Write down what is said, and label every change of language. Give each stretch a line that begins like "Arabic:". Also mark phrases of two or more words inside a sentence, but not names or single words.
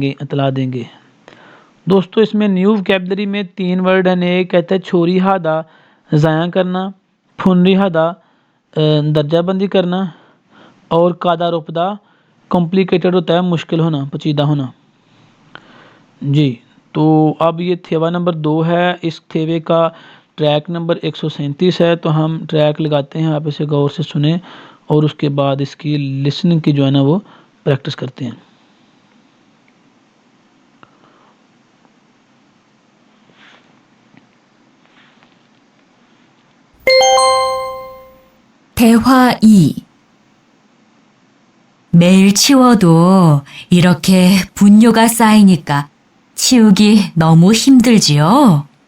Urdu: گے اطلاع دیں گے دوستو اس میں
English: new vocabulary
Urdu: میں 3 ورڈ ہیں ایک کہتا ہے
Korean: 처리하다
Urdu: ضائع کرنا
Korean: 분리하다
Urdu: درجہ بندی کرنا اور
Korean: 까다롭다
Urdu: کمپلیکیٹڈ ہوتا ہے مشکل ہونا پیچیدہ ہونا جی تو اب یہ تھیوا نمبر 2 ہے اس تھیوے کا
English: track number
Urdu: 137 ہے تو ہم ٹریک لگاتے ہیں آپ اسے غور سے سنیں اور اس کے بعد اس کی لسننگ کی جو ہے نا وہ پریکٹس کرتے ہیں
Korean: 대화 2 매일 치워도 이렇게 분뇨가 쌓이니까 치우기 너무 힘들지요?